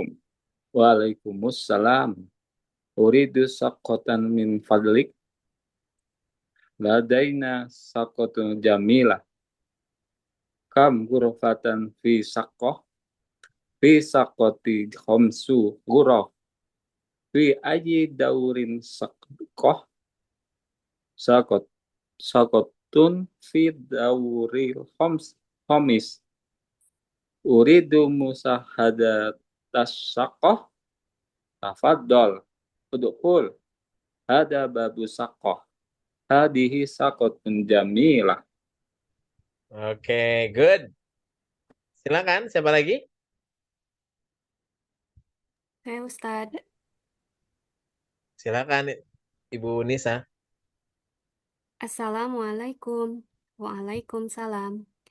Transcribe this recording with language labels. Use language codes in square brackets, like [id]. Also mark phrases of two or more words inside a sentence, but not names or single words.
[ar] وعليكم السلام. أريد شقة من فضلك. لدينا شقة جميلة. كم غرفة في الشقة? في الشقة خمس غرف. في أي دور الشقة? Saqat. شقة في الدور الخامس. أريد مشاهدة الشقة. تفضل. ادخل. هذا باب الشقة. هذه شقة جميلة. [id] Oke, good. Silakan, siapa lagi? Saya Ustadz. Silakan, Ibu Nisa. [ar] السلام عليكم. وعليكم السلام.